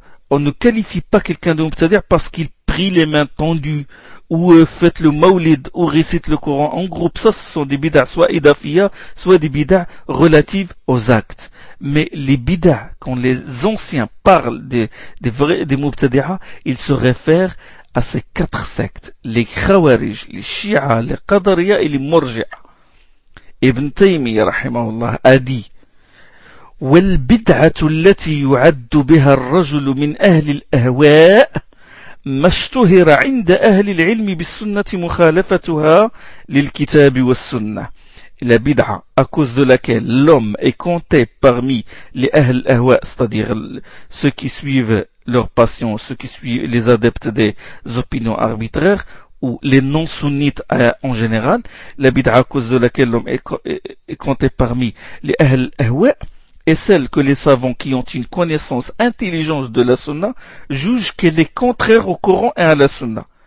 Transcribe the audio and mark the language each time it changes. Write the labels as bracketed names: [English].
[French] On ne qualifie pas quelqu'un de mubtadi' parce qu'il prie les mains tendues ou fait le maulid ou récite le Coran en groupe. Ça, ce sont des bid'a soit idafiyah, soit des bid'a relatives aux actes. Mais les bid'a, quand les anciens parlent des mubtadi'a, ils se réfèrent à ces quatre sectes. Les khawarij, les shi'a, les qadariya et les murji'a. [Arabic] Ibn Taymiyyah, rahimahullah, [French] a dit: [Arabic] والبدعة التي يعد بها الرجل من أهل الأهواء ما اشتهر عند أهل العلم بالسنة مخالفتها للكتاب والسنة. [French] La bid'a à cause de laquelle l'homme est compté parmi les ahl al-ahwa, c'est-à-dire ceux qui suivent leurs passions, ceux qui suivent les adeptes des opinions arbitraires ou les non-sunnites en général, la bid'a à cause de laquelle l'homme est compté parmi les ahl al-ahwa est celle que les savants qui ont une connaissance intelligente de la sunna jugent qu'elle est contraire au Coran et à la sunna.